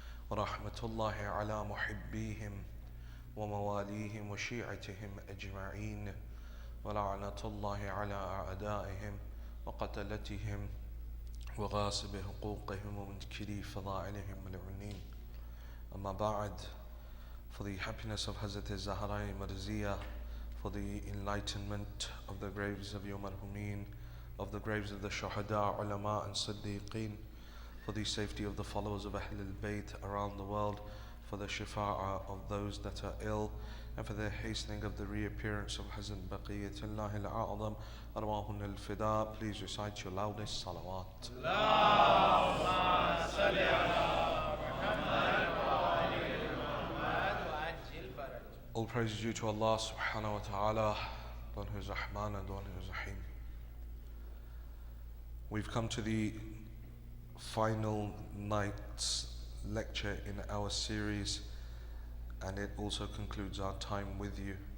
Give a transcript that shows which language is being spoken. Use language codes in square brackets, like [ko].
[ar] ورحمة الله على محبيهم ومواليهم وشيعتهم أجمعين، ولعنة الله على أعدائهم وقتلتهم وغاصب حقوقهم ومنكري فضائلهم ملعونين. [en] Amma ba'd, for the happiness of Hazrat Zahra Marziyah, for the enlightenment of the graves of your marhumin, of the graves of the shuhada, ulama and siddiqeen, for the safety of the followers of Ahlul Bayt around the world, for the shifa'ah of those that are ill, and for the hastening of the reappearance of Hazrat Baqiyatullah al-A'zam, arwahun al-fida. Please recite your loudest salawat. [ar] اللهم صل على محمد وآل محمد وعجل فرج. [en] All praise is due to Allah subhanahu wa ta'ala, one who is Rahman and one who is Rahim. We've come to the final night's lecture in our series, and it also concludes our time with you.